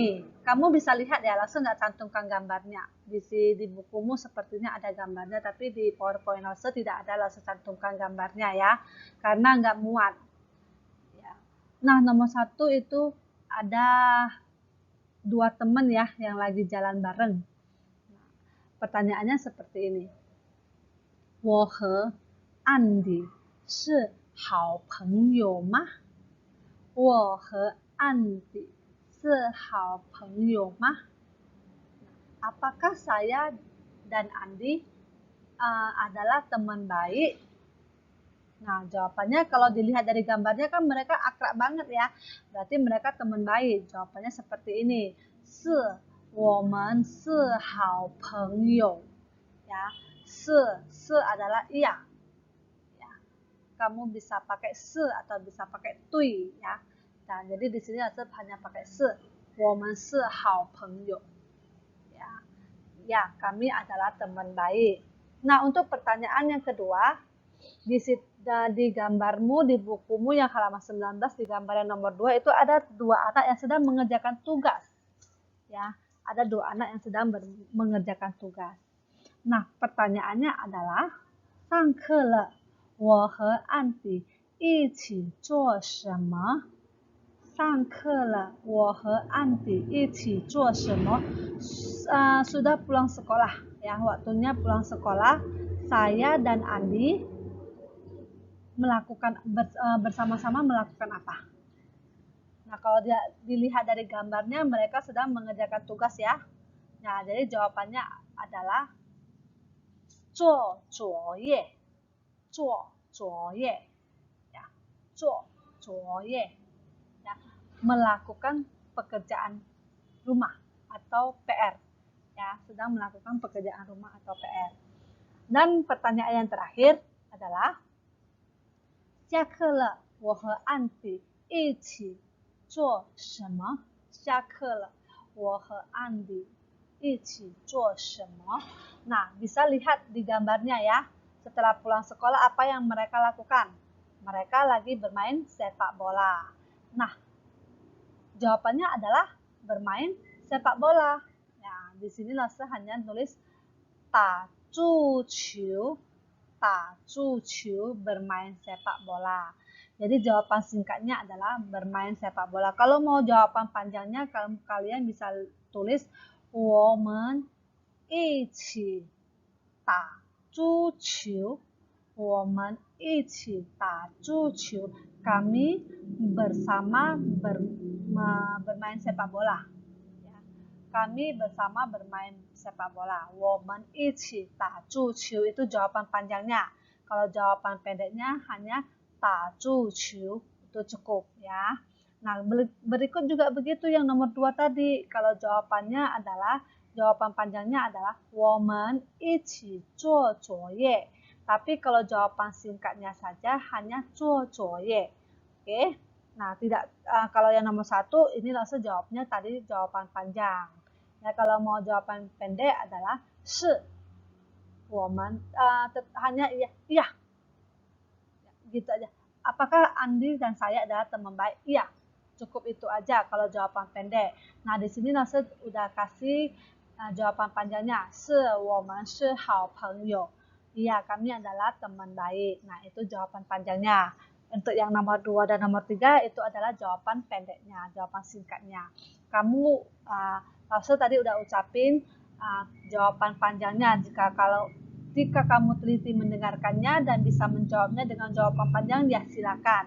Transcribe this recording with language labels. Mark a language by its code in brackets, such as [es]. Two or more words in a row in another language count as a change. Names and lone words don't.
[id] Kamu bisa lihat ya, langsung nggak cantumkan gambarnya. Di bukumu sepertinya ada gambarnya, tapi di PowerPoint langsung tidak ada, langsung cantumkan gambarnya ya, karena nggak muat. Ya. Nah, nomor 1 itu ada 2 teman ya yang lagi jalan bareng. Nah, pertanyaannya seperti ini. [zh] 我和安迪是好朋友吗？我和安迪是好朋友吗？ [id] Apakah saya dan Andi adalah teman baik? Nah, jawabannya kalau dilihat dari gambarnya kan mereka akrab banget ya. Berarti mereka teman baik. Jawabannya seperti ini. [zh] 是我们是好朋友. [id] Ya, 是 adalah iya. Ya. Kamu bisa pakai 是 atau bisa pakai 对 ya. Nah, jadi di sini hanya pakai 是. [zh] 我们是好朋友. [id] Ya, kami adalah teman baik. Nah, untuk pertanyaan yang kedua, di gambarmu, di bukumu yang halaman 19, di gambar yang nomor 2, itu ada 2 anak yang sedang mengerjakan tugas. Ya, ada 2 anak yang sedang mengerjakan tugas. Nah, pertanyaannya adalah, [zh] 上课了，我和安迪一起做什么？上课了，我和安迪一起做什么？ [id] sudah pulang sekolah ya, waktunya pulang sekolah. Saya dan Andi bersama-sama melakukan apa? Nah, kalau dilihat dari gambarnya mereka sedang mengerjakan tugas ya. Nah, jadi jawabannya adalah [zh] 做作业，做作业 [id] ya, [zh] 做作业 [id] ya, melakukan pekerjaan rumah atau PR ya, sedang melakukan pekerjaan rumah atau PR. Dan pertanyaan yang terakhir adalah [zh] 下课了，我和安迪一起做什么？下课了，我和安迪一起做什么？ [id] Nah, bisa lihat di gambarnya ya. Setelah pulang sekolah apa yang mereka lakukan? Mereka lagi bermain sepak bola. Nah, jawabannya adalah bermain sepak bola. Nah, di sini Lase hanya nulis [zh] 打足球, 打足球, [id] bermain sepak bola. Jadi jawaban singkatnya adalah bermain sepak bola. Kalau mau jawaban panjangnya, kalian bisa tulis [zh] 我们一起打足球. 我们一起打足球. [id] Kami bersama bermain sepak bola. Kami bersama bermain sepak bola. [zh] 我们一起打足球 [id] itu jawaban panjangnya. Kalau jawaban pendeknya hanya [zh] 打足球 [id] itu cukup ya. Nah, berikut juga begitu yang nomor 2 tadi. Kalau jawaban panjangnya adalah [zh] 我们一起做作业. [id] Tapi kalau jawaban singkatnya saja hanya [zh] 做作业. [id] Oke. Nah, kalau yang nomor 1 ini langsung jawabnya tadi jawaban panjang. Ya, kalau mau jawaban pendek adalah 是 woman, hanya iya. Gitu aja. Apakah Andi dan saya adalah teman baik? Iya. Cukup itu aja kalau jawaban pendek. Nah, di sini langsung udah kasih jawaban panjangnya. [zh] 是我们是好朋友. [id] Iya, kami adalah teman baik. Nah, itu jawaban panjangnya. Untuk yang nomor 2 dan nomor 3 itu adalah jawaban pendeknya, jawaban singkatnya. Kamu Lause tadi udah ucapin jawaban panjangnya. Jika kamu teliti mendengarkannya dan bisa menjawabnya dengan jawaban panjang, ya silakan.